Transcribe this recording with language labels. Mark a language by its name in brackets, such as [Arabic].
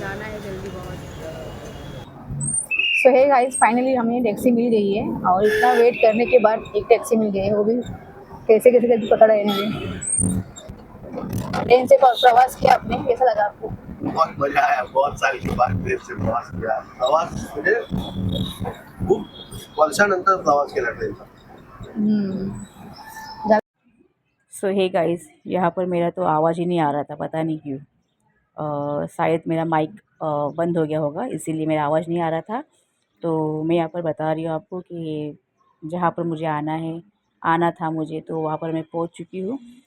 [Hindi] जाना है जल्दी बहुत। सो हे गाइस, फाइनली हमें टैक्सी मिल गई है और इतना वेट करने के बाद एक टैक्सी मिल गई है, वो भी कैसे कैसे कैसे पकड़ा है इन्होंने। ट्रेन से प्रवास किया आपने, कैसा लगा आपको? बहुत मजा आया, बहुत सारी बातचीत से प्रवास किया. [Marathi] प्रवास म्हणजे खूप वर्षानंतर प्रवास केला ट्रेनचा. [Hindi] सो हे गाइस, यहाँ पर मेरा तो आवाज़ ही नहीं आ रहा था, पता नहीं क्यों. शायद मेरा माइक बंद हो गया होगा, इसीलिए मेरा आवाज़ नहीं आ रहा था. तो मैं यहाँ पर बता रही हूँ आपको कि जहाँ पर मुझे आना था मुझे, तो वहाँ पर मैं पहुँच चुकी हूँ.